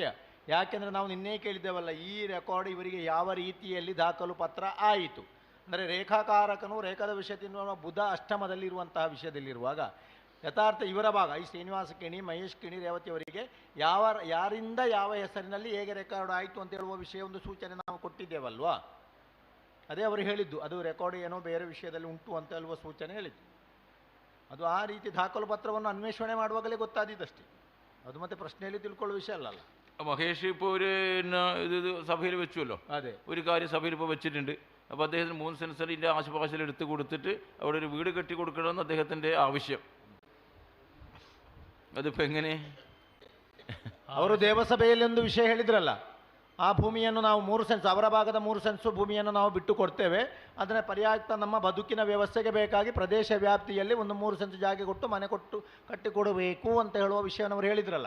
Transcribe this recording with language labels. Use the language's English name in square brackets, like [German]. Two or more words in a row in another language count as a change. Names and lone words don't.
[Kannada] ಯಾಕೆಂದರೆ ನಾವು ನಿನ್ನೆ ಕೇಳಿದ್ದೇವಲ್ಲ, ಈ ರೆಕಾರ್ಡ್ ಇವರಿಗೆ ಯಾವ ರೀತಿಯಲ್ಲಿ ದಾಖಲು ಪತ್ರ ಆಯಿತು ಅಂದರೆ ರೇಖಾಕಾರಕನು ರೇಖಾದ ವಿಷಯದಿಂದ ಬುಧ ಅಷ್ಟಮದಲ್ಲಿರುವಂತಹ ವಿಷಯದಲ್ಲಿರುವಾಗ ಯಥಾರ್ಥ ಇವರ ಭಾಗ ಈ ಶ್ರೀನಿವಾಸ ಕಿಣಿ, ಮಹೇಶ್ ಕಿಣಿ, ರೇವತಿಯವರಿಗೆ ಯಾರಿಂದ ಯಾವ ಹೆಸರಿನಲ್ಲಿ ಹೇಗೆ ರೆಕಾರ್ಡ್ ಆಯಿತು ಅಂತ ಹೇಳುವ ವಿಷಯ ಒಂದು ಸೂಚನೆ ನಾವು ಕೊಟ್ಟಿದ್ದೇವಲ್ವಾ. ಅದೇ ಅವರು ಹೇಳಿದ್ದು, ಅದು ರೆಕಾರ್ಡ್ ಏನೋ ಬೇರೆ ವಿಷಯದಲ್ಲಿ ಉಂಟು ಅಂತ ಹೇಳುವ ಸೂಚನೆ ಹೇಳಿದ್ದು. ಅದು ಆ ರೀತಿ ದಾಖಲು ಪತ್ರವನ್ನು ಅನ್ವೇಷಣೆ ಮಾಡುವಾಗಲೇ ಗೊತ್ತಾದಿದ್ದಷ್ಟೇ. ಅದು ಮತ್ತೆ പ്രശ്നയിൽ ತಿಳ್ಕೊಳ್ಳುವ ವಿಷಯ ಅಲ್ಲಲ್ಲ. [Malayalam] മഹേഷ് ഇപ്പോൾ ഒരു ഇത് സഭയിൽ വെച്ചുവല്ലോ. അതെ, ഒരു കാര്യം സഭയിൽ ഇപ്പോൾ വെച്ചിട്ടുണ്ട്. അപ്പോൾ അദ്ദേഹത്തിന് 3 സെൻസറിൻ്റെ ആശുപാശയിൽ എടുത്ത് കൊടുത്തിട്ട് അവിടെ ഒരു വീട് കെട്ടി കൊടുക്കണമെന്ന് അദ്ദേഹത്തിൻ്റെ ആവശ്യം. അതിപ്പോൾ എങ്ങനെ? [Kannada] ಅವರು ದೇವಸಭೆಯಲ್ಲಿ ಒಂದು ವಿಷಯ ಹೇಳಿದ್ರಲ್ಲ, ಆ ಭೂಮಿಯನ್ನು ನಾವು 3 ಸೆನ್ಸ್, ಅವರ ಭಾಗದ 3 ಸೆನ್ಸು ಭೂಮಿಯನ್ನು ನಾವು ಬಿಟ್ಟು ಕೊಡ್ತೇವೆ, ಅದನ್ನು ಪರ್ಯಾಪ್ತ ನಮ್ಮ ಬದುಕಿನ ವ್ಯವಸ್ಥೆಗೆ ಬೇಕಾಗಿ ಪ್ರದೇಶ ವ್ಯಾಪ್ತಿಯಲ್ಲಿ ಒಂದು 3 ಸೆನ್ಸ್ ಜಾಗ ಕೊಟ್ಟು ಮನೆ ಕೊಟ್ಟು ಕಟ್ಟಿಕೊಡಬೇಕು ಅಂತ ಹೇಳುವ ವಿಷಯವನ್ನು ಅವರು ಹೇಳಿದ್ರಲ್ಲ.